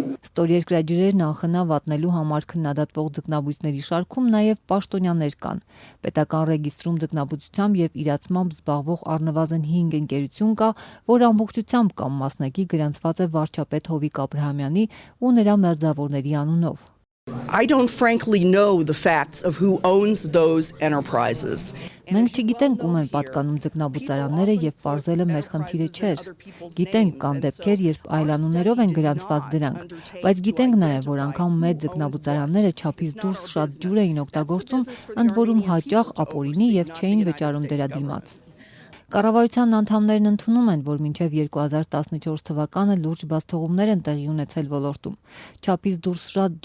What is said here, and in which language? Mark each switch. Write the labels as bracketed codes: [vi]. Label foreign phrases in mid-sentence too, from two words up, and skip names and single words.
[hy] Ստորերկրյա ջրերն անխնա վատնելու համար քննադատվող ձկնաբույսների շարքում նաև պաշտոնյաներ կան։ Պետական ռեգիստրում ձկնաբուծությամբ և իրացմամբ զբաղվող առնվազն 5 ընկերություն կա, որ ամբողջությամբ կամ մասնակի գրանցված է վարչապետ Հովիկ Աբրահամյանի ու նրա մերձավորների անունով։ [en] I don't frankly know the facts of who owns those enterprises. [hy] Մենք չգիտենք ում են պատկանում ձկնաբուծարանները և պարզելը մեր խնդիրը չէր։ Գիտենք կան դեպքեր, երբ այլանուններով են գրանցված դրանք, բայց գիտենք նաև, որ անգամ մեծ ձկնաբուծարանները չափից դուրս շատ ջուր էին օգտագործում, ընդ որում հաճախ ապօրինի և չէին վճարում դրա դիմաց։ Կառավարության անդամներն ընդունում են, որ մինչև 2014 թվականը լուրջ բացթողումներ են տեղի ունեցել ոլորտում։ Չափից դուրս շատ